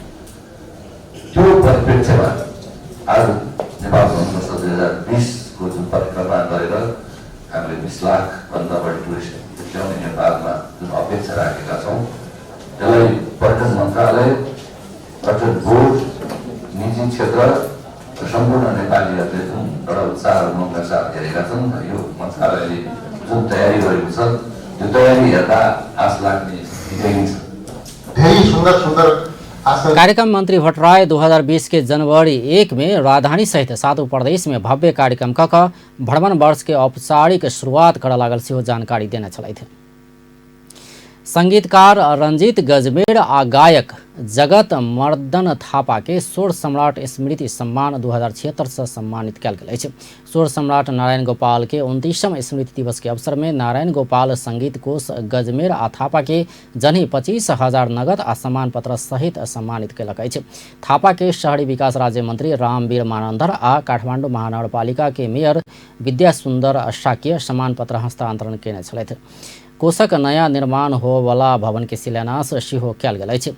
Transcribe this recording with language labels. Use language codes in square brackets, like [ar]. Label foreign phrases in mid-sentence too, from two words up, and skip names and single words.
[ne] त्यो परिप्रेक्ष्यमा आज नेपाल भ्रमण वर्ष 2020 को जुन परिक्रमा गरेर हामीले 20 लाख भन्दा बढी टुरिस्ट ल्याउने नेपालमा जुन अपेक्षा राखेका छौँ त्यसलाई मन्त्रालय अर्थात् बोर्ड निजी क्षेत्र र सम्पूर्ण नेपालीहरूले जुन एउटा उत्साह र उमङ्गका साथ हेरेका छन् यो मन्त्रालयले जुन तयारी गरेको छ त्यो तयारी हेर्दा आश लाग्ने निकै छ। धेरै सुन्दर सुन्दर आसन। [mai] कार्यक्रम मंत्री भट्टराय 2020 के जनवरी 1 में राजधानी सहित 7 प्रदेश में भव्य कार्यक्रम कऽ भ्रमण वर्ष के औपचारिक शुरुआत कर लागल सेहो जानकारी देने छलथि। संगीतकार रंजीत गजमेर आ गायक जगत मर्दन थापा के स्वर सम्राट स्मृति सम्मान 2076 से सम्मानित कयल गेल अछि। स्वर सम्राट नारायण गोपाल के 29वां स्मृति दिवस के अवसर में नारायण गोपाल संगीत कोष गजमेर आ थापा के जन्ही 25,000 नगद आ सम्मान पत्र सहित सम्मानित कयलक अछि। थापा के शहरी विकास राज्य मंत्री रामवीर मानंदर आ काठमाडौँ महानगरपालिका के मेयर विद्या सुंदर शाक्य सम्मान पत्र हस्तांतरण केने छलथि। कोषक नया निर्माण होवला भवन के शिलान्यास सेहो कयल गेल अछि।